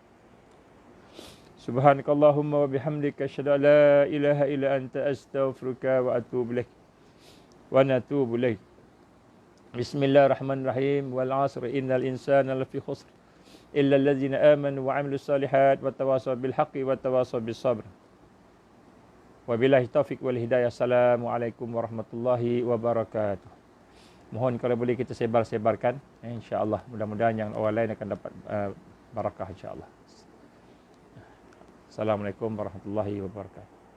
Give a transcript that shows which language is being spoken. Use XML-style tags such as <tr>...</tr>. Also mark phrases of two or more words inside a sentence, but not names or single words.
<ar>سبحانك اللهم وبحمدك أشهد أن لا إله إلا أنت أستغفرك وأتوب إليك ونتوب إليك بسم الله الرحمن الرحيم والعصر إن الإنسان لفي خسر إلا الذين آمنوا وعملوا الصالحات وتواصوا بالحق وتواصوا بالصبر وبالله التوفيق والهداية. السلام عليكم ورحمة الله وبركاته.</ar> <id>Mohon kalau boleh kita sebar-sebarkan,</id> <ar>إن شاء الله.</ar> <id>Mudah-mudahan yang orang lain akan dapat barakah</id> <ar>إن شاء الله. السلام عليكم ورحمة الله وبركاته.</ar>